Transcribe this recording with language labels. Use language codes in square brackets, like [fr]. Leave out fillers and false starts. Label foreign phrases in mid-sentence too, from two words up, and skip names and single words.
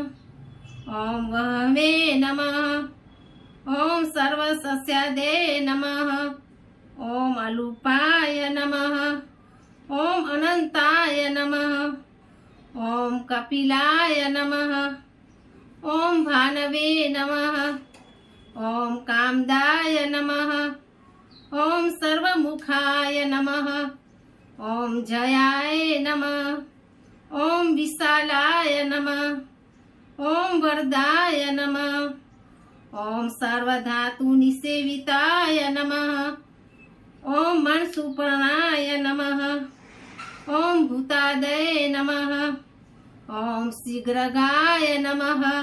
[sa] ઓમ વહવે નમઃ, ઓમ સર્વસસ્યાદે નમઃ, ઓમ અલુપાય નમઃ, ઓમ અનંતાય નમઃ, ઓમ કપિલાય નમઃ, ઓમ ભાનવે નમઃ, ઓમ કામદાય નમઃ, ઓમ સર્વમુખાય નમઃ, ઓમ જયાય નમઃ, ओम विशालाय नमः। ओम वरदाय नमः। ओम सर्वधातु निसेविताय नमः। ओम मनसुपर्णाय नमः। ओम भूतादय नमः। ओम शीघ्रगाय नमः।